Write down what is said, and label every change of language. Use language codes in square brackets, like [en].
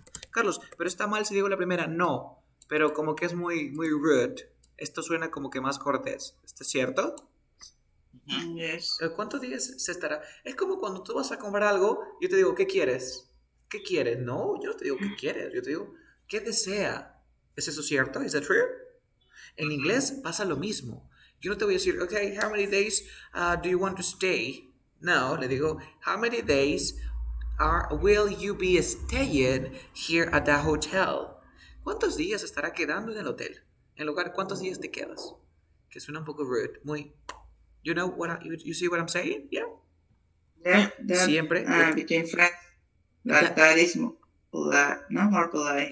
[es] Carlos, pero está mal si digo la primera, no, pero como que es muy, muy rude. Esto suena como que más cortés. ¿Esto es cierto? [en] Yes. [es] ¿Cuántos días se estará? Es como cuando tú vas a comprar algo, yo te digo, ¿qué quieres? ¿Qué quieres? No, yo no te digo qué quieres, yo te digo, ¿qué desea? ¿Es eso cierto? [en] ¿Is that true? [es] En inglés pasa lo mismo. Yo no te voy a decir, [en] okay, how many days do you want to stay? [es] No, le digo, [en] how many days will you be staying here at the hotel? [es] ¿Cuántos días estará quedando en el hotel? En lugar, ¿cuántos días te quedas? Que suena un poco rude, muy... [en] You know what you see what I'm saying? Yeah. That [es] Siempre. [en] between friends, that is polite, no more polite.